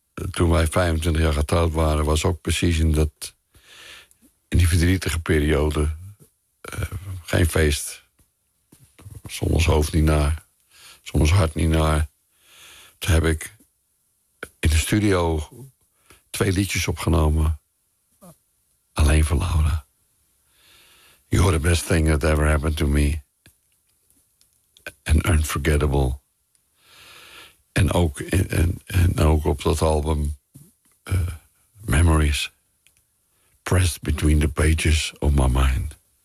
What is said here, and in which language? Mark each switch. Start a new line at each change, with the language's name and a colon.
Dutch: Toen wij 25 jaar getrouwd waren, was ook precies in die verdrietige periode geen feest. Soms hoofd niet naar, soms hart niet naar. Toen heb ik in de studio 2 liedjes opgenomen. Alleen voor Laura.
English: You're the best thing that ever happened to me. And Unforgettable.
Dutch: En ook op dat album Memories.
English: Pressed between the pages of my mind.